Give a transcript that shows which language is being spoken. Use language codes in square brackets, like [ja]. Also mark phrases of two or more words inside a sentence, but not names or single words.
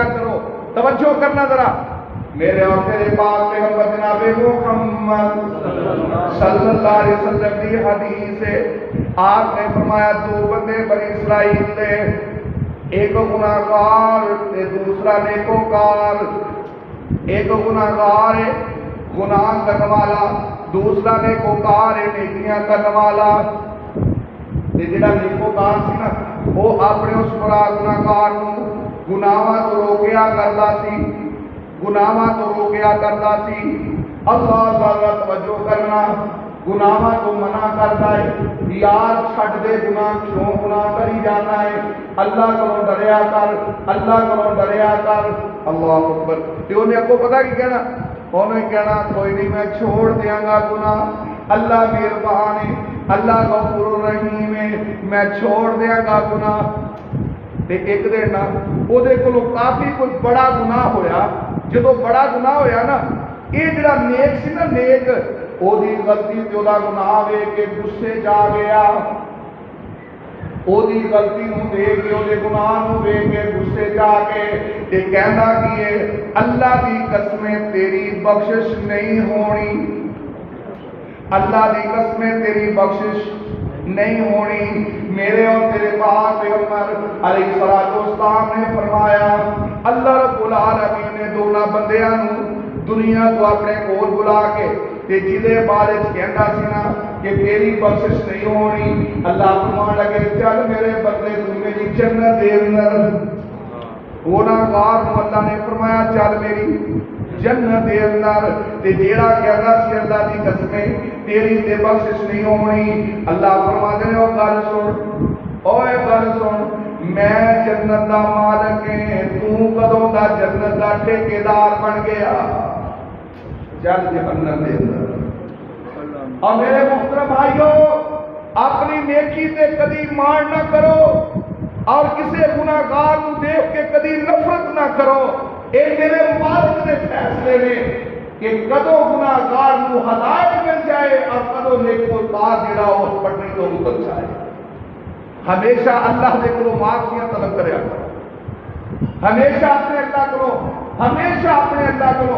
[ur] کرو، توجہ کرنا ذرا، میرے اور تیرے پاک پیغمبر جناب محمد [ar] صلی اللہ علیہ وسلم [ur] کی حدیث ہے، آپ نے فرمایا 2 [pa] بندے بنی اسرائیل نے، ایک گناہگار تے دوسرا نیکوکار، [ur] ایک گناہگار ہے گناہ کرنے والا، دوسرا نیکوکار ہے نیکیاں کرنے والا۔ [pa] تے جڑا نیکوکار سی نا، وہ اپنے اس برا گناہگار نو گناہاں تو روکیا کردا سی، گناہاں تو روکیا کردا سی، اللہ تعالی توجہ کرنا، گناہاں تو منع کردا ہے، یار چھڈ دے گناہ، کیوں گناہ کری جانا ہے، اللہ کو ڈریا کر، اللہ کو ڈریا کر، [ar] اللہ اکبر۔ [pa] تے انہیں آپ کو پتا کی کہنا؟ انہیں کہنا کوئی نہیں میں چھوڑ دیاں گا گناہ، اللہ مہربان ہے، اللہ غفور رحیم ہے، میں چھوڑ دیاں گا گناہ۔ تے ایک دن نا او دے کولوں کافی کوئی بڑا گناہ ہویا، جدو بڑا گناہ ہویا نا، یہ جڑا نیک سی نا، نیک او دی غلطی تے او دا گناہ وے کے غصے جا گیا، او دی غلطی نو دے کے، او دے گناہ نو دے کے غصے جا کے تے کہندا کیے اللہ دی قسمیں تیری بخشش نہیں ہونی، اللہ دی قسمیں تیری بخشش نہیں ہونی۔ میرے اور تیرے پاک پیغمبر [ar] علیہ الصلوۃ والسلام [pa] نے فرمایا [ar] اللہ رب العالمین [pa] نے دونوں بندیاں نو دنیا تو اپنے کول بلا کے تے جدے بارے کہندا سی نا کہ تیری بخشش نہیں ہونی، اللہ فرمان لگے چل میرے بندے تو میری جنت دے اندر، گناہگار نو اللہ نے فرمایا چل میری جنت دے اندر، تے جیڑا کہندا سی اللہ دی قسمیں تیری تے بخشش نہیں ہونی، اللہ فرماندے نے او گل سن، اوے گل سن، میں جنت دا مالک ہاں، تو کدوں دا جنت دا ٹھیکیدار بن گیا، چل جہنم دے اندر۔ اور میرے محترم بھائیو، اپنی نیکی تے کدی مان نہ کرو اور کسی گناہگار کو دیکھ کے کدی نفرت نہ کرو، اے میرے مالک نے فیصلے نے کہ کدو گناہگار کو ہدایت مل جائے اور کدو نیکوکار جڑا اس پٹڑی تو اتر جائے۔ ہمیشہ اللہ دے کولوں معافیاں طلب کریا کرو، ہمیشہ اپنے اللہ کرو، ہمیشہ اپنے اللہ کرو۔